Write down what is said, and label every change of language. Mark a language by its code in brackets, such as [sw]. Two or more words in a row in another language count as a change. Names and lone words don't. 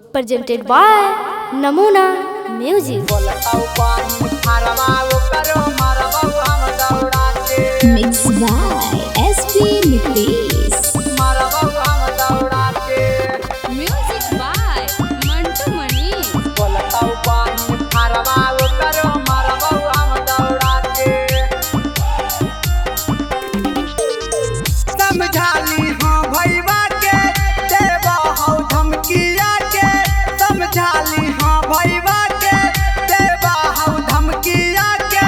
[en] presented by Namuna Music. Mixed by SP Nitish. Music by Mantu Mani. [bho] समझाली हाँ भैया के देवा हौ धमकिया के, समझाली हाँ भैया के देवा हौ धमकिया के।